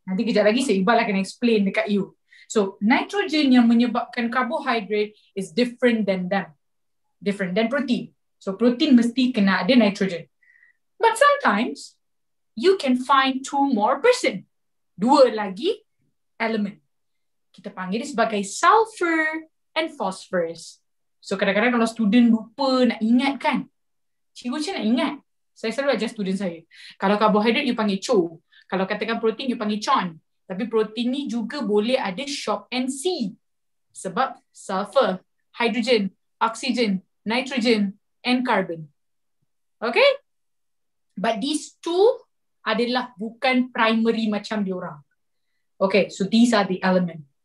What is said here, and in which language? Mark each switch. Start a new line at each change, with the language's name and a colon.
Malay: Nanti kejap lagi
English: Sir Iqbal akan explain dekat you. So, nitrogen
Malay: yang menyebabkan
English: carbohydrate is different than them. Different than protein.
Malay: So, protein mesti kena ada nitrogen.
English: But sometimes, you can find 2 more person.
Malay: 2 lagi element. Kita panggil dia sebagai sulfur and phosphorus. So, kadang-kadang kalau student lupa nak ingat kan, cikgu macam nak ingat. Saya selalu ajar student saya. Kalau karbohidrat, you panggil CHO. Kalau katakan protein, you panggil CHON. Tapi protein ni juga boleh ada short and C. Sebab sulfur, hydrogen, oxygen, nitrogen, and carbon. Okay?
English: But these 2
Malay: adalah bukan primary macam diorang.
English: Okay, so these are the element.